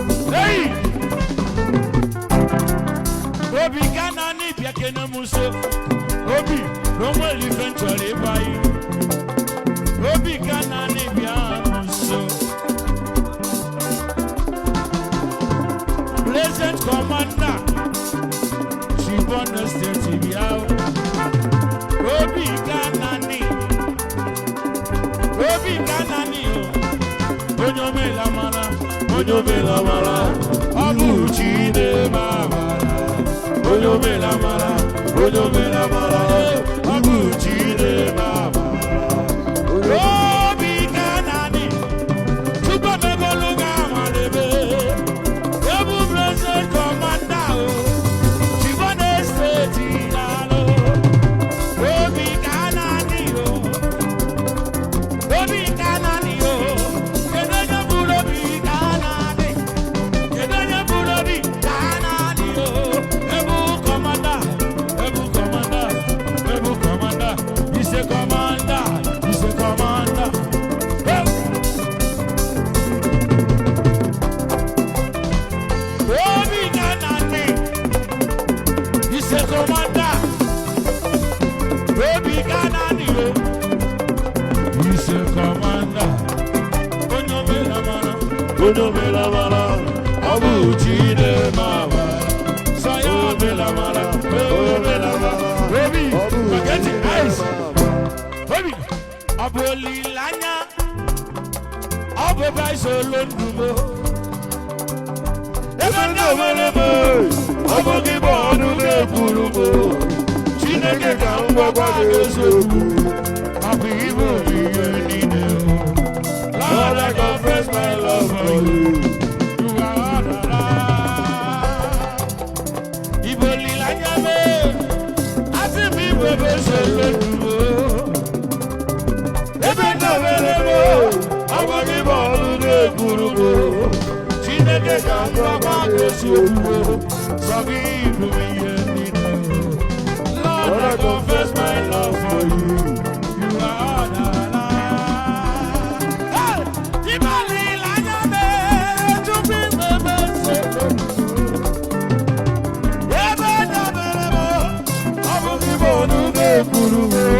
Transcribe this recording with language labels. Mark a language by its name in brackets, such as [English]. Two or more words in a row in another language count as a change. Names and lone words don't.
[Igbo] Hey! Obi Ghana ni bịa kene m nso. Obi, na o nwere ife m chọrọ ịgwa gị. Obi Ghana ni bịa m nso. [English] Present Commander, Chibona State, [Igbo] bịa o. Obi Kanani, Obi Kanani o. Onye omela mara, onye omela mara, ọ bụ chi na-eme amara. Onye o mere amara, onye o mere amara, eh, ọ bụ chi na-eme amara. Obi ka na-adị, Chukwu emegolu gị amara ebe. Ebu [English] President Commander [Igbo] o, [English] Chief of the State [Igbo] na-alụ. Obi ka na-adị o. Obi ka na-adị o. Kedu onye buru obi ka na-adị? Kedu onye buru obi ka na-adị o? Ebu kọmanda, ebu kọmanda, ebu kọmanda. [English] He's a commander, he's a commander. Hey! Obi Ghana ni. He's a commander. [Igbo] Obi Ghana ni o. [English] He's a commander. [Igbo] Onye omela mara. Onye omela mara. Ọ bụ Chineke mara. Sọ ya omela mara. Onye omela mara. Obi, [English] forget the eyes. [Igbo] Obi. Ọ bụ olileanya, ọ bụ ebe anyị so lụọ ndụ m. Ebe ndị o mere m, Ọ bụ gị bụ ọnụ na-ekwuru m. Chineke ka m gwakwa gị eziokwu. Ọ bụ ibu ihe niile. [English] Lord, I confess my love for you. You are all that I [Igbo] Ibo olileanya m, asị m ibo ebe nsogbu m. Ebe ndabere m, ọ bụ gị bụ ọnụ na-ekwuru m. Chineke ka m gwa gị eziokwu, sọ gị bụ ihe niile. [English] Lord, I confess my love for you. You are all that I like. Hey! [Igbo] Ịbalị anya m, tupu ime m nsogbu. Ebe dabere m, ọ bụ gị bụ ọnụ na-ekwuru m.